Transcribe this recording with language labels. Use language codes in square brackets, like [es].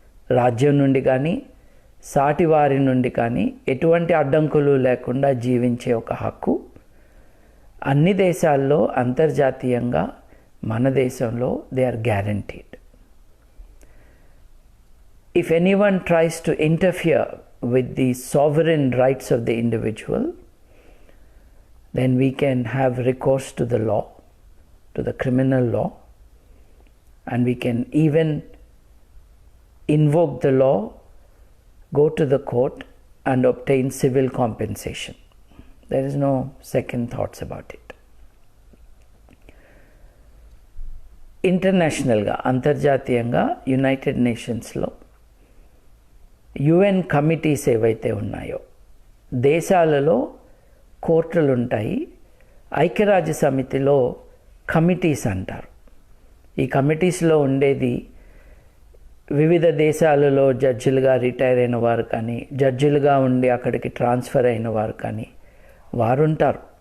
[te] రాజ్యం నుండి కానీ, సాటి వారి నుండి కానీ ఎటువంటి అడ్డంకులు లేకుండా జీవించే ఒక హక్కు అన్ని దేశాల్లో అంతర్జాతీయంగా మన దేశంలో [en] They are guaranteed. If anyone tries to interfere with the sovereign rights of the individual, then we can have recourse to the law, to the criminal law, and we can even invoke the law, go to the court and obtain civil compensation. There is no second thoughts about it. [te] ఇంటర్నేషనల్గా అంతర్జాతీయంగా United నేషన్స్లో UN committees ఏవైతే ఉన్నాయో, దేశాలలో కోర్టులు ఉంటాయి. ఐక్యరాజ్య సమితిలో committees అంటారు. ఈ కమిటీస్లో ఉండేది వివిధ దేశాలలో జడ్జిలుగా రిటైర్ అయిన వారు కానీ, జడ్జిలుగా ఉండి అక్కడికి ట్రాన్స్ఫర్ అయిన వారు కానీ వారు ఉంటారు.